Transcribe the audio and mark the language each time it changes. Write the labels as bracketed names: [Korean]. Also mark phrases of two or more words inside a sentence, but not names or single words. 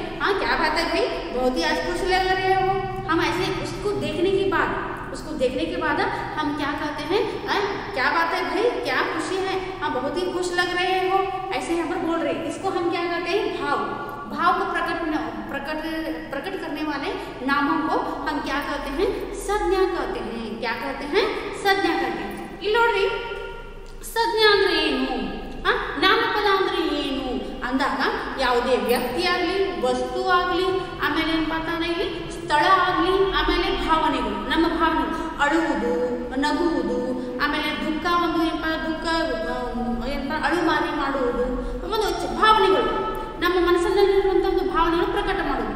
[Hindi] हाँ क्या बात है भाई, बहुत ही आज खुश लग रहे हो। हम ऐसे उसको देखने के बाद, उसको देखने के बाद हम क्या कहते हैं, क्या बात है भाई, क्या खुशी है, हाँ बहुत ही खुश लग रहे हो, ऐसे यहाँ पर बोल रहे हैं। इसको हम क्या कहते हैं, भाव, भाव को प्रकट करने वाले नामों को हम क्या कहते हैं, संज्ञा कहते हैं। क्या कहते हैं, संज्ञा कहते हैं। [Kannada] ಇಲ್ಲಿ ಸಂಜ್ಞಾ ಅಂದ್ರೆ ಏನು, ನಾಮಪದ ಅಂದ್ರೆ ಏನು ಅಂದಾಗ ಯಾವುದೇ ವ್ಯಕ್ತಿ ಆಗಲಿ, ವಸ್ತು ಆಗಲಿ, ಆಮೇಲೆ ಏನಪ್ಪ ಅಂತಂದ್ರೆ ಇಲ್ಲಿ ಸ್ಥಳ ಆಗಲಿ, ಆಮೇಲೆ ಭಾವನೆಗಳು, ನಮ್ಮ ಭಾವನೆಗಳು, ಅಳುವುದು, ನಗುವುದು, ಆಮೇಲೆ ದುಃಖ, ಒಂದು ಏನಪ್ಪ ದುಃಖ ಏನಪ್ಪ ಅಳುಮಾರಿ ಮಾಡುವುದು, ಒಂದು ಭಾವನೆಗಳು, ನಮ್ಮ ಮನಸ್ಸಿನಲ್ಲಿರುವಂಥ ಒಂದು ಭಾವನೆಗಳು ಪ್ರಕಟ ಮಾಡುವುದು.